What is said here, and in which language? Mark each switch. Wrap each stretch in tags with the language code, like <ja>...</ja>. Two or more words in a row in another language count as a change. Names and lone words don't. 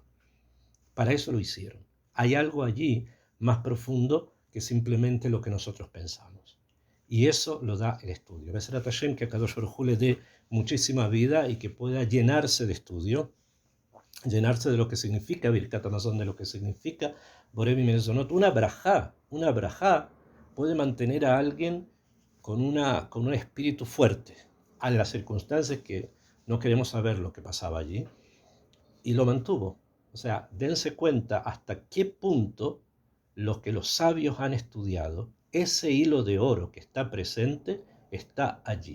<es>Para eso lo hicieron. Hay algo allí más profundo que simplemente lo que nosotros pensamos. Y eso lo da el estudio.</es> <he>בעזרת השם,</he> <es>que a</es> <he>קדוש ברוך הוא</he> <es>le dé muchísima vida y que pueda llenarse de estudio, llenarse de lo que significa</es> <he>ברכת המזון,</he> <es>de lo que significa</es> <he>בורא מיני מזונות.</he> <es>Una brajá puede mantener a alguien con un espíritu fuerte, a las circunstancias que no queremos saber lo que pasaba allí, y lo mantuvo. O sea, dense cuenta hasta qué punto los que los sabios han estudiado, ese hilo de oro que está presente, está allí.</es>